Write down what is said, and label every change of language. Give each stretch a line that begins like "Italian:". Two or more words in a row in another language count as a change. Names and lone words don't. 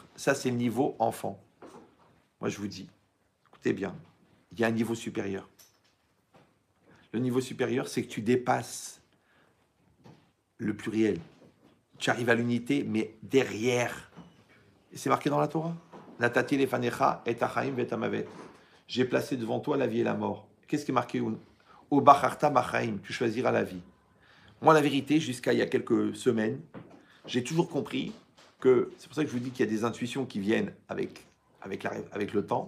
French: Ça, c'est le niveau enfant. Moi, je vous dis, écoutez bien, il y a un niveau supérieur. Le niveau supérieur, c'est que tu dépasses le pluriel. Tu arrives à l'unité, mais derrière. Et c'est marqué dans la Torah.
Hebrew: נתתי לפניך את החיים והמות.
French: J'ai placé devant toi la vie et la mort. Qu'est-ce qui est marqué?
Hebrew: ובחרת בחיים,
French: tu choisiras la vie. Moi, la vérité, jusqu'à il y a quelques semaines, j'ai toujours compris que, c'est pour ça que je vous dis qu'il y a des intuitions qui viennent avec le temps.